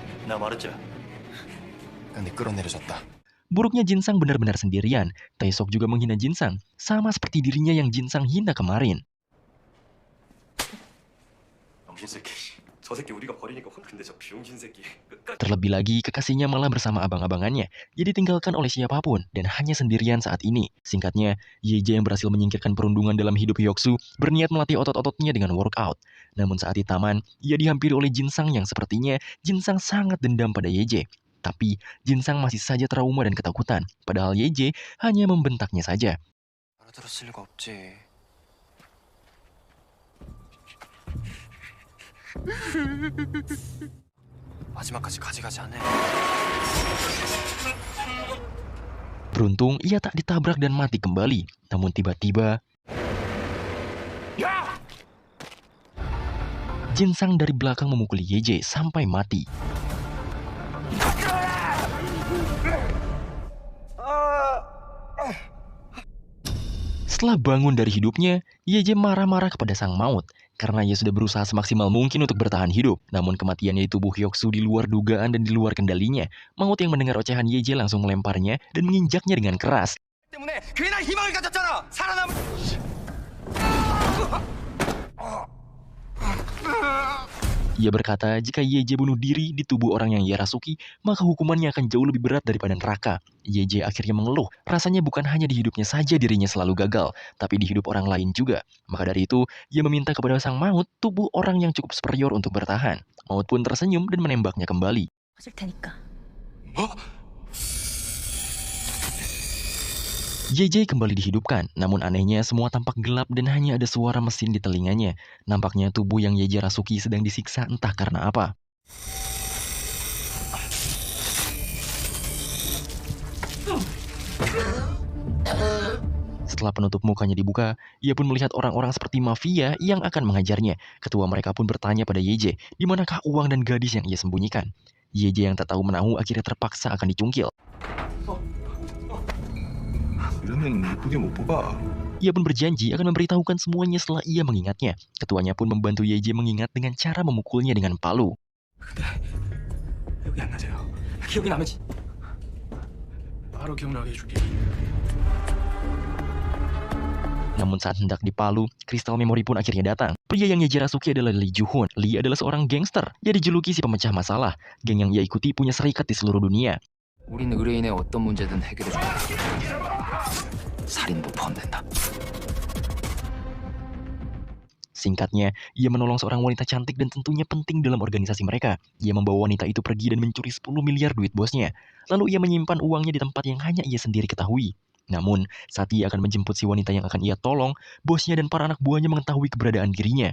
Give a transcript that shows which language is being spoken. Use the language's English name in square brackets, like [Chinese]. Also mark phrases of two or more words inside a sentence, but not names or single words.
[Korean] 나 말했지. 근데 끌어내려졌다. [Indonesian] Buruknya Jinsang benar-benar sendirian. Taesok juga menghina Jinsang, sama seperti dirinya yang Jinsang hina kemarin. [Korean] 병신 새끼. 저 새끼 우리가 버리니까 근데 저 병신 새끼 끝까지. [Indonesian] Terlebih lagi, kekasihnya malah bersama abang-abangannya, jadi tinggalkan oleh siapapun dan hanya sendirian saat ini. Singkatnya, Yeje yang berhasil menyingkirkan perundungan dalam hidup Hyoksu berniat melatih otot-ototnya dengan workout. Namun saat di taman, ia dihampiri oleh Jinsang yang sepertinya Jinsang sangat dendam pada Yeje. Tapi, Jinsang masih saja trauma dan ketakutan, padahal Yeje hanya membentaknya saja. [Korean] 알아들었을 리가 없지. 마지막까지 가져가지 않네. [Indonesian] Beruntung, ia tak ditabrak dan mati kembali. Namun tiba-tiba, Jinsang dari belakang memukuli Yeje sampai mati. Setelah bangun dari hidupnya, Yeje marah-marah kepada sang maut karena ia sudah berusaha semaksimal mungkin untuk bertahan hidup. Namun kematiannya di tubuh Hyoksu di luar dugaan dan di luar kendalinya. Maut yang mendengar ocehan Yeje langsung melemparnya dan menginjaknya dengan keras. [Korean] 때문에 괜한 희망을 가졌잖아. 살아남을. [Indonesian] Ia berkata jika Yeje bunuh diri di tubuh orang yang ia rasuki, maka hukumannya akan jauh lebih berat daripada neraka. Yeje akhirnya mengeluh, rasanya bukan hanya di hidupnya saja dirinya selalu gagal, tapi di hidup orang lain juga. Maka dari itu, ia meminta kepada sang maut tubuh orang yang cukup superior untuk bertahan. Maut pun tersenyum dan menembaknya kembali. [Korean] 하실 테니까. [Indonesian] Yeje kembali dihidupkan, namun anehnya semua tampak gelap dan hanya ada suara mesin di telinganya. Nampaknya tubuh yang Yeje rasuki sedang disiksa entah karena apa. Setelah penutup mukanya dibuka, ia pun melihat orang-orang seperti mafia yang akan mengajarnya. Ketua mereka pun bertanya pada Yeje, di manakah uang dan gadis yang ia sembunyikan. Yeje yang tak tahu menahu akhirnya terpaksa akan dicungkil. [Korean] 이러면 이쁘게 못 뽑아. [Indonesian] Ia pun berjanji akan memberitahukan semuanya setelah ia mengingatnya. Ketuanya pun membantu Yeje mengingat dengan cara memukulnya dengan palu. [Korean] 기억이 안 나세요. 기억이 나면 바로 기억나게 해줄게. [Indonesian] Namun saat hendak dipalu, kristal memori pun akhirnya datang. Pria yang Yeje rasuki adalah Lee Ju-hoon. Lee adalah seorang gangster. Ia dijuluki si pemecah masalah. Geng yang ia ikuti punya serikat di seluruh dunia. [Korean] 우린 의뢰인의 어떤 문제든 해결해 준다. 살인도 포함된다. [Indonesian] Singkatnya, ia menolong seorang wanita cantik dan tentunya penting dalam organisasi mereka. Ia membawa wanita itu pergi dan mencuri 10 miliar duit bosnya. Lalu ia menyimpan uangnya di tempat yang hanya ia sendiri ketahui. Namun, saat ia akan menjemput si wanita yang akan ia tolong, bosnya dan para anak buahnya mengetahui keberadaan dirinya.